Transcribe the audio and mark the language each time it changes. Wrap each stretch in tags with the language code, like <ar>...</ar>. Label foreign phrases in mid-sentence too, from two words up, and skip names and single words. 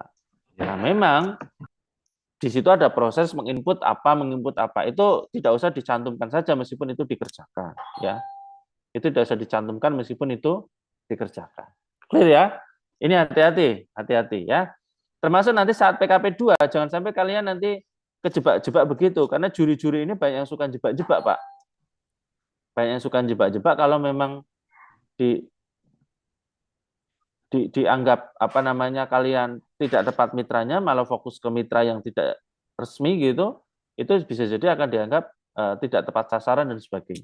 <id>Nah, memang di situ ada proses menginput apa itu tidak usah dicantumkan saja meskipun itu dikerjakan, ya. Itu tidak usah dicantumkan meskipun itu dikerjakan. Clear ya? Ini hati-hati ya. Termasuk nanti saat PKP 2 jangan sampai kalian nanti kejebak-jebak begitu karena juri-juri ini banyak yang suka jebak-jebak, Pak. Banyak yang suka jebak-jebak kalau memang dianggap apa namanya kalian tidak tepat mitranya malah fokus ke mitra yang tidak resmi gitu, itu bisa jadi akan dianggap tidak tepat sasaran dan sebagainya.</id>